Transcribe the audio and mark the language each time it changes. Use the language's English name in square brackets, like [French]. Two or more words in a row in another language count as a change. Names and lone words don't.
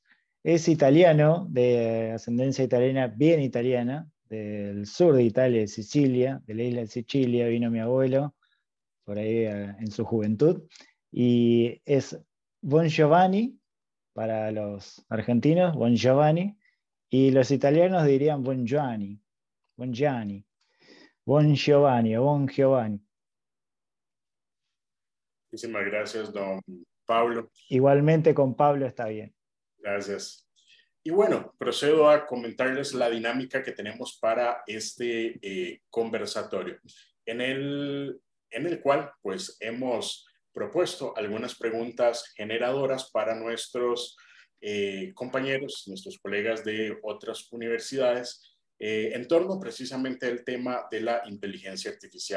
[Spanish] Es italiano, de ascendencia italiana, bien italiana, del sur de Italia, de Sicilia, de la isla de Sicilia, vino mi abuelo, por ahí en su juventud, y es Bongiovanni, para los argentinos, Buon Giovanni, y los italianos dirían Buon Giovanni, Buon Gianni, Buon Giovanni o Buon Giovanni. Muchísimas gracias, don Pablo. Igualmente con Pablo está bien. Gracias. Y bueno, procedo a comentarles la dinámica que tenemos para este conversatorio, en el cual pues hemos propuesto algunas preguntas generadoras para nuestros compañeros, nuestros colegas de otras universidades, en torno precisamente al tema de la inteligencia artificial.